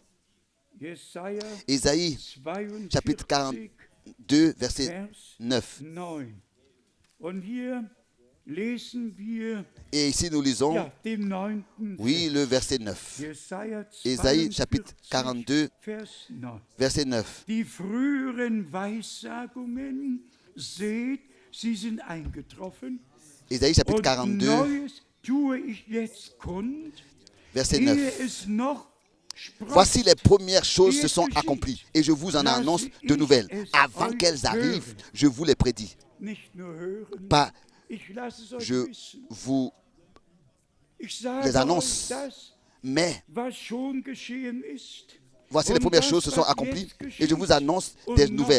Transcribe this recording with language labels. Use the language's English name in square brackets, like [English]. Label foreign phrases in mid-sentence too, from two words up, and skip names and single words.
[French] Ésaïe, chapitre 42, verset 9. Et ici nous lisons, oui, le verset 9. Ésaïe, chapitre 42, verset 9. [German] Die früheren Weissagungen, seht, sie sind eingetroffen. [French] Ésaïe chapitre 42, verset 9. Voici les premières choses se sont accomplies et je vous en annonce de nouvelles. Avant qu'elles arrivent, je vous les prédis. Pas je vous les annonce, mais voici les premières choses se sont accomplies et je vous annonce des nouvelles.